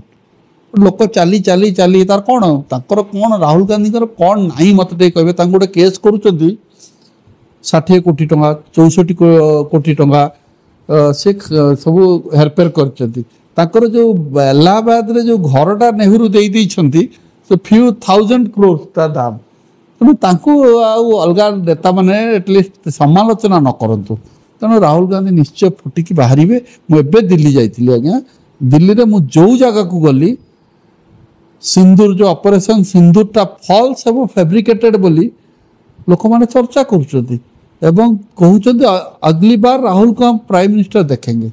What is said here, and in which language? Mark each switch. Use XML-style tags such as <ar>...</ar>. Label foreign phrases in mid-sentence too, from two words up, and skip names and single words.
<or>ଲୋକ ଚାଲି ଚାଲି ଚାଲି ତାର କ'ଣ, ତାଙ୍କର କ'ଣ, ରାହୁଲ ଗାନ୍ଧୀଙ୍କର କ'ଣ ନାହିଁ ମୋତେ ଟିକେ କହିବେ। ତାଙ୍କୁ ଗୋଟେ କେସ୍ କରୁଛନ୍ତି 60 କୋଟି ଟଙ୍କା 64 କୋଟି ଟଙ୍କା ସେ ସବୁ ହେରଫେର କରିଛନ୍ତି। ତାଙ୍କର ଯେଉଁ ଆହ୍ଲାବାଦରେ ଯେଉଁ ଘରଟା ନେହେରୁ ଦେଇଛନ୍ତି ସେ</or> <en>few thousand crores</en> <or>ତା ଦାମ। ତେଣୁ ତାଙ୍କୁ ଆଉ ଅଲଗା ନେତାମାନେ ଆଟଲିଷ୍ଟ ସମାଲୋଚନା ନ କରନ୍ତୁ। ତେଣୁ ରାହୁଲ ଗାନ୍ଧୀ ନିଶ୍ଚୟ ଫୁଟିକି ବାହାରିବେ। ମୁଁ ଏବେ ଦିଲ୍ଲୀ ଯାଇଥିଲି ଆଜ୍ଞା, ଦିଲ୍ଲୀରେ ମୁଁ ଯେଉଁ ଜାଗାକୁ ଗଲି, ସିନ୍ଦୁର ଯେଉଁ ଅପରେସନ୍ ସିନ୍ଦୁରଟା ଫଲ୍ସ ଏବଂ ଫେବ୍ରିକେଟେଡ୍ ବୋଲି ଲୋକମାନେ ଚର୍ଚ୍ଚା କରୁଛନ୍ତି ଏବଂ କହୁଛନ୍ତି</or> <hi>अगली बार</hi> <or>ରାହୁଲକୁ ଆମ</or> <en>prime minister</en> <or>ଦେଖେଙ୍ଗେ।</or>